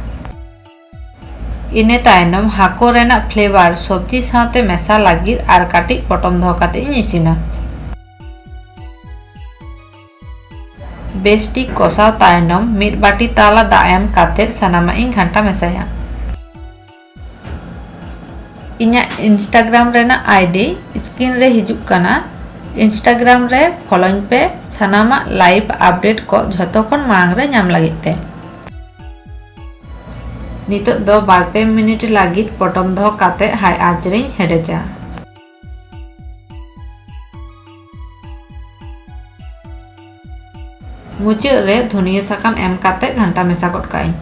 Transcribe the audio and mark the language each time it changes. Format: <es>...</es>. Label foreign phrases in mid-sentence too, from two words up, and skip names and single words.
<sat>Ine taenom hako renak flavor sobji saute mesa lagir ar kati potom doho kate ing isina. Bestik kosaw taenom mid bati tala da em kate sanama ing ghanta mesaya. Iñak Instagram renak ID screen re hijuk kana. Instagram re following pe sanama live update ko jhoto khon marang re nyam lagit te. Nitok do bar pe minute lagit potom doho kate high aঁচ ring hedecha. Muchuk re dhuniya sakam em kate ghanta mesa god kai.</sat>